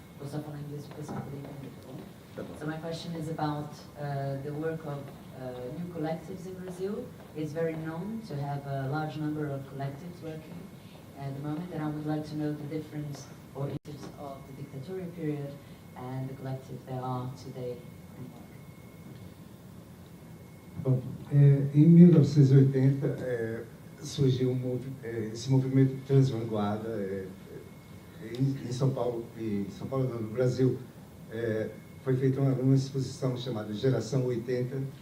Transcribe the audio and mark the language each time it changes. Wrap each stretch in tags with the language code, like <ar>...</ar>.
<pt>Vou só falar em inglês porque você poderia entender, tá bom?</pt> <en>So my question is about the work of new collectives in Brazil. It's very known to have a large number of collectives working at the moment, and I would like to know the difference or issues of the dictatorial period and the collectives there are today in work.</en> <pt>Bom, em 1980 surgiu esse movimento transvanguarda em São Paulo, não, no Brasil. Foi feita uma exposição chamada Geração 80,</pt>